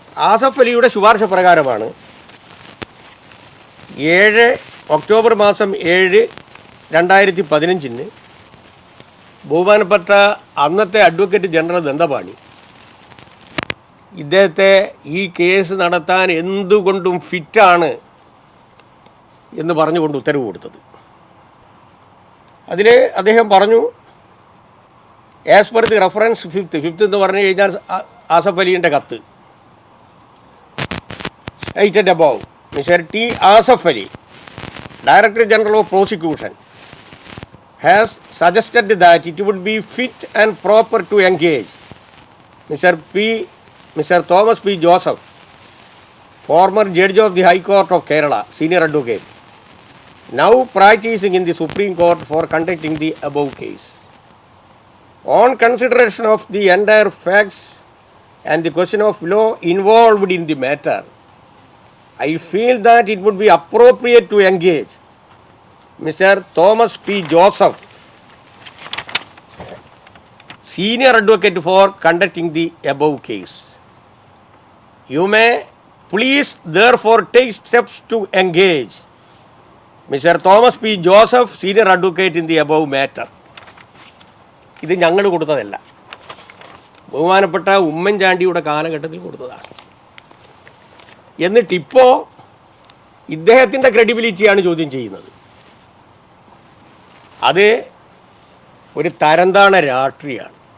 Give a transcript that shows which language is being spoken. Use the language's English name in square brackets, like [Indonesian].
[Malayalam] ആസഫ് അലിയുടെ ശുപാർശ പ്രകാരമാണ് 7 ഒക്ടോബർ 7 2015 ബഹുമാനപ്പെട്ട അന്നത്തെ അഡ്വക്കേറ്റ് ജനറൽ ദണ്ഡപാണി ഇദ്ദേഹത്തെ ഈ കേസ് നടത്താൻ എന്തുകൊണ്ടും ഫിറ്റാണ് എന്ന് പറഞ്ഞുകൊണ്ട് ഉത്തരവ് കൊടുത്തത്. അതിൽ അദ്ദേഹം പറഞ്ഞു, [English] as per the reference fifth [Malayalam] എന്ന് പറഞ്ഞു കഴിഞ്ഞാൽ ആസഫ് അലിയുടെ കത്ത്, [English] stated above mister [Malayalam] T. [English] Asaf Ali, Director General of Prosecution, has suggested that it would be fit and proper to engage Mr. Thomas P. Joseph, former Judge of the High Court of Kerala, Senior Advocate, now practicing in the Supreme Court for conducting the above case. On consideration of the entire facts and the question of law involved in the matter, I feel that it would be appropriate to engage Mr. Thomas P. Joseph, senior advocate, for conducting the above case. You may please therefore take steps to engage Mr. Thomas P. Joseph, senior advocate, in the above matter. [Malayalam] ഇത് ഞങ്ങൾ കൊടുത്തതല്ല, ബഹുമാനപ്പെട്ട ഉമ്മൻചാണ്ടിയുടെ കാലഘട്ടത്തിൽ കൊടുത്തതാണ്. എന്നിട്ടിപ്പോൾ ഇദ്ദേഹത്തിൻ്റെ ക്രെഡിബിലിറ്റിയാണ് ചോദ്യം ചെയ്യുന്നത്. അത് ഒരു തരംതാണ രാഷ്ട്രീയമാണ്.